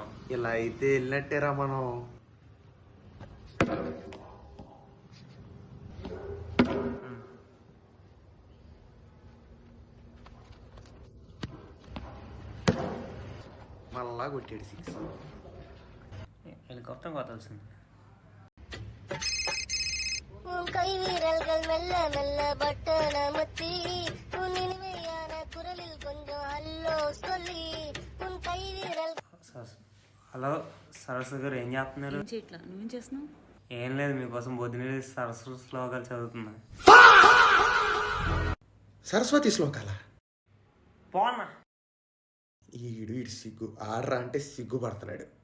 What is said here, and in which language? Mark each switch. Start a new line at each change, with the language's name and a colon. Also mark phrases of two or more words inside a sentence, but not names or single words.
Telugu: ఇలా అయితే వెళ్ళినట్టేరా మనం. మళ్ళా కొట్టాడు 6. హెలికాప్టర్ కొట్టాల్సింది.
Tamil: கை வீரல்கள் மெல்ல மெல்ல பட்டன முத்தி உன் இனிமையான குரலில் கொஞ்சம் ஹல்லோ சொல்லி உன் கை வீரல்.
Telugu: హలో సరస్వతి గారు, ఏం చేస్తున్నారు? ఏం చేయట్లా, నువ్వేం చేస్తున్నావు? ఏం లేదు, మీకోసం పొద్దున్నే సరస్వతి శ్లోకాలు చదువుతున్నా. సరస్వతి శ్లోకాల పోన్నా. ఈడు సిగ్గు ఆడరా అంటే సిగ్గుపడుతున్నాడు.